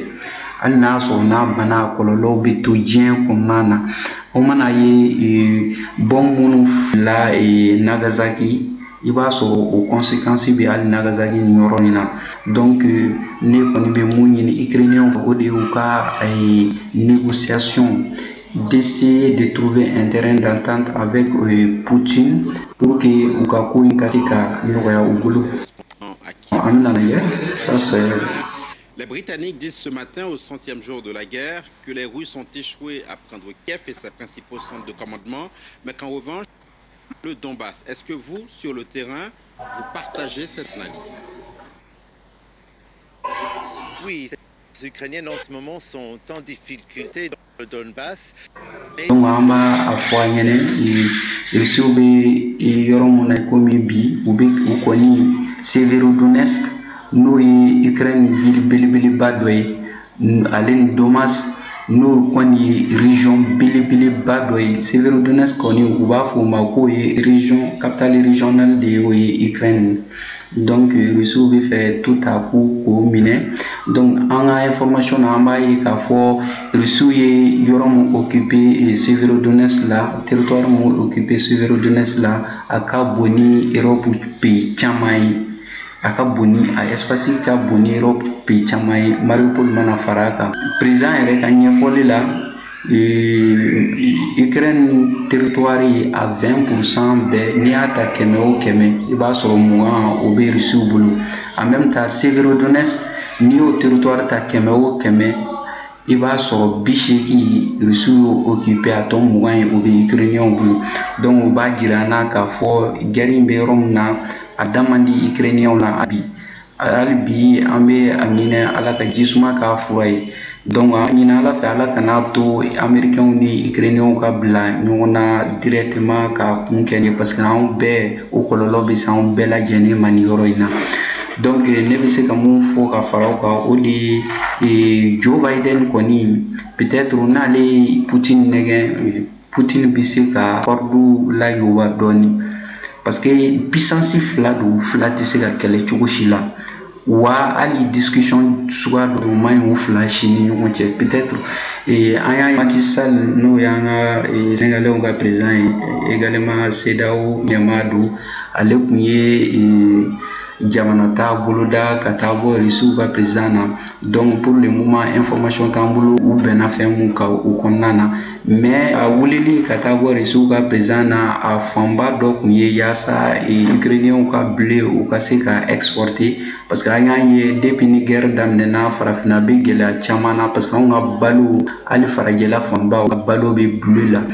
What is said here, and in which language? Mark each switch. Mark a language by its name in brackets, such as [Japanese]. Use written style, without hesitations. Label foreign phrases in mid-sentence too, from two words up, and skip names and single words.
[Bambara] Hali n'a sɔrɔ n'a banna a kɔlɔlɔw bɛ to diɲɛ kɔnɔna na. O mana ye bombe minnu fila Nagasaki, i b'a sɔrɔ o conséquences bɛ hali Nagasaki nin yɔrɔ in na. Donc ne kɔni bɛ mun ɲini Ukrainiens fɛ o de y'u ka négociation, [French] d'essayer de trouver un terrain d'entente avec Poutine pour que [Bambara] u ka ko in ka se ka nɔgɔya u bolo. An bɛna lajɛ, [French] ça c'est. Les Britanniques disent ce matin, au 100e jour de la guerre, que les Russes ont échoué à prendre Kiev et ses principaux centres de commandement, mais qu'en revanche, le Donbass. Est-ce que vous, sur le terrain, vous partagez cette analyse? Oui, les Ukrainiens en ce moment sont en difficulté dans le Donbass. [Bambara] Donc an b'a fɔ an ɲɛna Rusiw bɛ yɔrɔ mun na komi bi u kɔni Severodonetsk n'o ye Ukraine ville belebeleba dɔ ye, ale ni Donbass n'o kɔni ye région belebeleba dɔ ye. Severodonetsk kɔni u b'a fɔ o ma k'o ye [French] région capitale régionale [Bambara] de ye, o ye Ukraine. Donc Rusiw bɛ fɛ [French] tout à coup [Bambara] k'o minɛ. Donc an ka information na an b'a ye k'a fɔ Rusiw ye yɔrɔ mun occupé Severodonetsk la, territoire mun occupé Severodonetsk la, a ka bon ni Europe pays caman ye. A ka bon ni a espace ka bon ni Europe pays caman ye, Mariupol mana fara a kan. Président yɛrɛ ka ɲɛfɔli la Ukraine territoire ye à 20% bɛɛ, n'i y'a ta 100 o 100 i b'a sɔrɔ 20 o bɛ Rusiw bolo. [French] En même temps [Bambara] Severodonetsk n'i y'o territoire ta 100 o 100 i b'a sɔrɔ 80 Rusiw y'o occupé, a tɔ 20 ye o bɛ Ukrainiens bolo. Donc o b'a jira an na k'a fɔ guerre in bɛ yɔrɔ min na a da man di Ukrainiens na bi. Hali bi an bɛ a ɲini Ala ka jisuma k'a fura ye. Donc an ɲini Ala fɛ Ala kana to Américains ni Ukrainiens ka bila ɲɔgɔn na directement ka kun kɛ ni, [French] parce que [Bambara] anw bɛɛ o kɔlɔlɔ bɛ se anw bɛɛ lajɛlen ma nin yɔrɔ in na. Donc ne bɛ se ka mun fɔ ka fara o kan o de ye Joe Biden kɔni peut-être n'ale Poutine nɛgɛn, Poutine bɛ se ka kɔridu layoba dɔɔni. [French] Parce que puissance [Bambara] fila don, fila tɛ se ka kɛlɛ cogo si la, wa hali discussion suguya dɔ ma ɲi o fila si ni ɲɔgɔn cɛ. Peut-être an y'a ye Macky Sall n'o y'an ka Sénégalais ka président ye, également CEDEAO ɲɛmaa don, ale tun ye jamana t'a bolo da ka taa bɔ Russe ka président na. Donc [French] pour le moment information [Bambara] t'an bolo u bɛnna fɛn mun kan o kɔnɔna na, mais a wulili ka taa bɔ Russe ka président na a fanba dɔ kun ye yaasa Ukrainiens ka blé u ka se ka exporter, [French] parce que [Bambara] an y'a ye depuis ni guerre daminɛna farafinna bɛ gɛlɛya caman na, [French] parce que [Bambara] anw ka balo hali farajɛla fanba u ka balo bɛ blé la.